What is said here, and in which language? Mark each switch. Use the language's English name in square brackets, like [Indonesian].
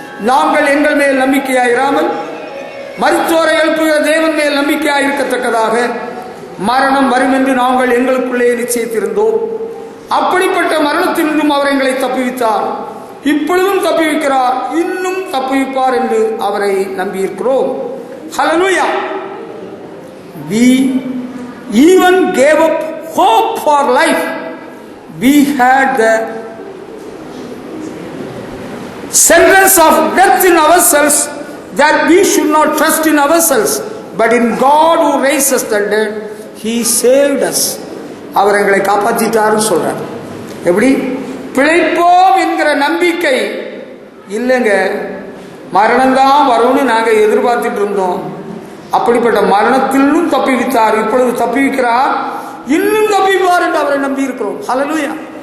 [Tamil] நாங்கள் எங்கள் மேல் நம்பிக்கையாயிராமல் மரித்தோரை எழுப்புகிற தேவன் மேல் நம்பிக்கையாயிருக்கத்தக்கதாக மரணம் வரும் என்று நாங்கள் எங்களுக்குள்ளே நிச்சயித்திருந்தோம். அப்படிப்பட்ட மரணத்தினின்றும் அவர் எங்களை தப்புவித்தார், இப்பொழுதும் தப்புவிக்கிறார், இன்னும் தப்புவிப்பார் என்று அவரை நம்பியிருக்கிறோம். ஹல்லேலூயா. [English] We even gave up hope for life. We had the sentence of death in ourselves, that we should not trust in ourselves, but in God who raises the dead. He saved us. [Tamil] அவர் எங்களை காப்பாற்றிட்டாருன்னு சொல்றார். எப்படி? பிழைப்போம் என்கிற நம்பிக்கை இல்லைங்க, மரணம்தான் வரும்னு நாங்க எதிர்பார்த்துட்டு இருந்தோம். அப்படிப்பட்ட மரணத்திலும் தப்பிவித்தார், இப்பொழுது தப்பிவிக்கிறார், இன்னும் தப்பிப்பார் என்று அவரை நம்பி இருக்கிறோம். ஹல்லேலூயா.